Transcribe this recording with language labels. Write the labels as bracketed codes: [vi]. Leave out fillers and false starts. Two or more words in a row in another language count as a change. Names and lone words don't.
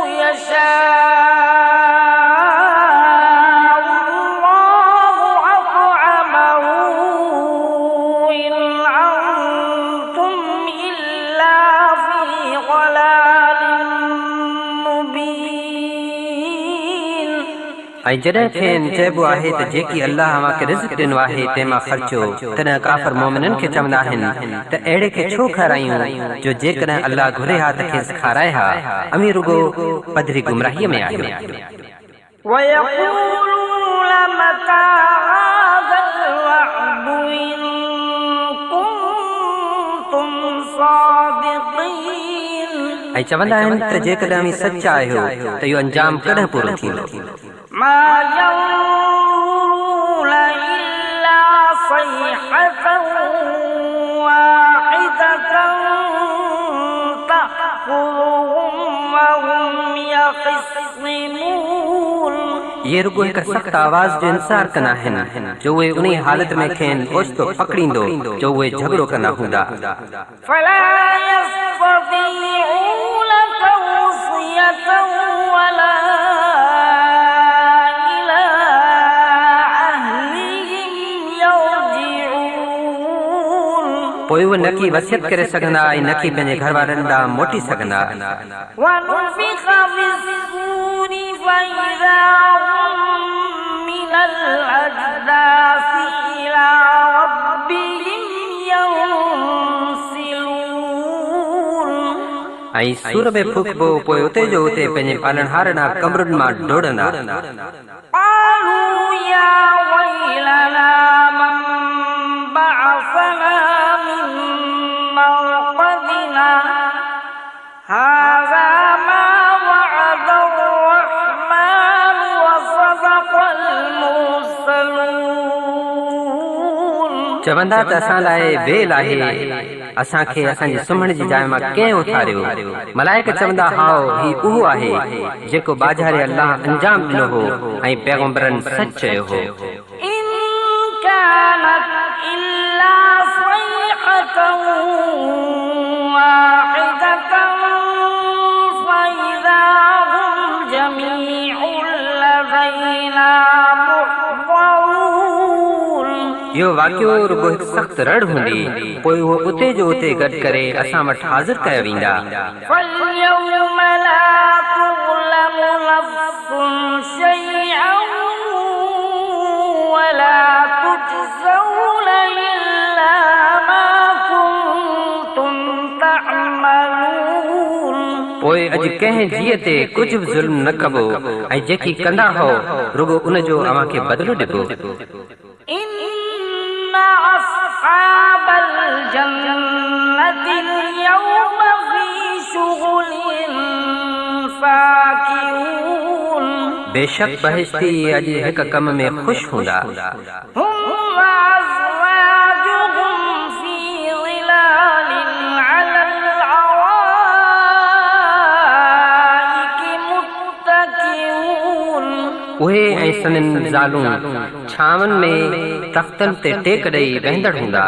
[ar] يشاء الله أطعمه إن أنتم إلا في ضلال مبين [sd] ऐं जॾहिं खेनि चइबो आहे त जेकी अल्लाह अव्हांखे रिज़्क़ ॾिनो आहे तंहिंमां ख़र्चो तॾहिं काफ़िर मोमिननि खे चवंदा आहिनि त अहिड़े खे छो खारायूं जो जेकॾहिं अल्लाह घुरे हा त खेसि खाराए हा अमीं रुगो पधरी गुमराहीअ में आहियो [ar] ويقولون متى هذا الوعد إن كنتم صادقين [sd] ऐं चवंदा आहिनि त जेकॾहिं अमीं सचा आहियो त इहो अंजाम कॾहिं पूरो थींदो [ar] ما ينظرون إلا صيحة واحدة تأخذهم وهم يخصمون [sd] ये रुगो हिकु सख़्त आवाज़ जो इंतज़ार कंदा आहिनि जो उहे उन हालत में खेनि ओचितो पकड़ींदो जो उहे झगड़ो कंदा हूंदा [ar] فلا يستطيعون توصية ولا إلى أهلهم يرجعون [sd] पोइ उहे न की वसियत करे सघंदा ऐं न की पंहिंजे घर वारनि ॾांहुं मोटी सघंदा [ar] ونفخ في الصور فإذا هم من الأجداث إلى ربهم ينسلون [sd] ऐं सूर में फूकबो पोइ उते जो उते पंहिंजे पालनहार ॾांहुं कमरुनि मां डोड़ंदा [ar] قالوا يا ويلنا من بعثنا من مرقدنا هذا ما وعد الرحمن وصدق المرسلون [sd] चवंदा त असां लाइ वेल आहे असांखे असांजी सुम्हण जी जाइ मां कंहिं उथारियो मलाइक चवंदा हाओ ही उहो आहे जेको बाज़ारे अल्लाह अंजाम ॾिनो हो ऐं पैगंबरनि सच चयो हो [ar] إن كانت إلا صيحة واحدة فإذا هم جميع لدينا محضرون [sd] इहो वाक़ियो रुगो हिकु सख़्तु रड़ हूंदी पोइ उहो उते जो उते गॾु करे असां वटि हाज़िर कया वेंदा [ar] فاليوم لا تظلم نفس شيئا ولا تجزون إلا ما كنتم تعملون [sd] पोइ अॼु कंहिं जीअ ते कुझु बि ज़ुल्म न कबो ऐं जेकी कंदा हो रुगो उन जो अव्हांखे बदिलो ॾिबो [ar] إن أصحاب الجنة اليوم في شغل فاكهون [sd] बेशक बहिश्ती अॼु हिकु कम में ख़ुशि हूंदा [ar] هم وأزواجهم في ظلال على الأرائك متكئون [sd] उहे ऐं सननि ज़ालूं छांवनि में तख़्तनि ते टेक ॾेई वेंदड़ हूंदा